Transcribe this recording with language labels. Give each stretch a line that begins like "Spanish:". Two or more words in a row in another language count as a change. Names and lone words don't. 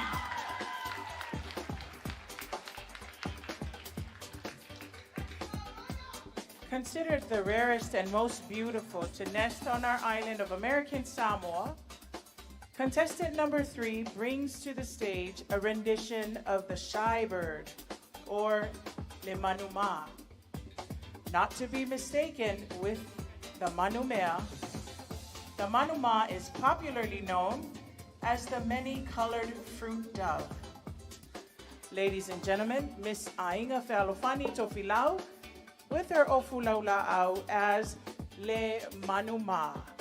English: Considered the rarest and most beautiful to nest on our island of American Samoa, contestant number 3 brings to the stage a rendition of the shy bird, or
Samoan: le manuma,
English: not to be mistaken with the manumea. The manuma is popularly known as the many-colored fruit dove. Ladies and gentlemen, Miss Ainga Fealofani Tofilau with her
Samoan: ofu Laula'au
English: as
Samoan: le manuma.